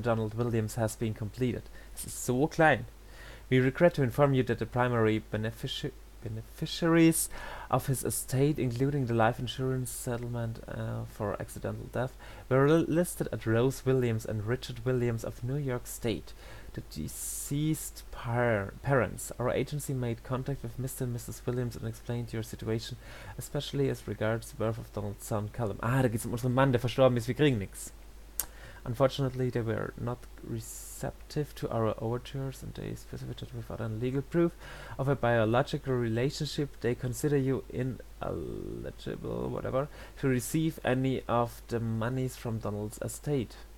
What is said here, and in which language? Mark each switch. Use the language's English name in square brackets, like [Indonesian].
[English] Donald Williams has been completed. [German] Es ist so klein. [English] We regret to inform you that the primary beneficiaries of his estate, including the life insurance settlement for accidental death, were listed at Rose Williams and Richard Williams of New York State. The deceased parents. Our agency made contact with Mr. and Mrs. Williams and explained your situation, especially as regards the birth of Donald's son Callum. [German] Ah, da geht's um unseren Mann, der verstorben ist. Wir kriegen nix. [English] Unfortunately, they were not receptive to our overtures, and they specified that without any legal proof of a biological relationship, they consider you ineligible, whatever, to receive any of the monies from Donald's estate.